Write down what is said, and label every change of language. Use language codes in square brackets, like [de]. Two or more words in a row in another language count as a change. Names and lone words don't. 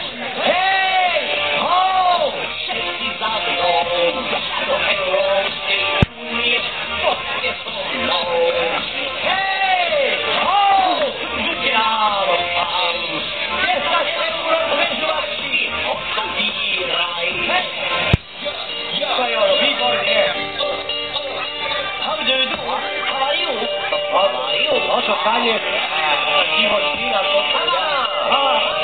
[sk] Hej, ho, všetci za mnou, do Európskej únie, poďte so mnou. Hej, ho, buďte nám pán, 10 euro zväzovačky, hotový raj. Hej, jo, výborne. [en] How do you do? How are you? How are you? [sk] No čo, pane? Divočina, to...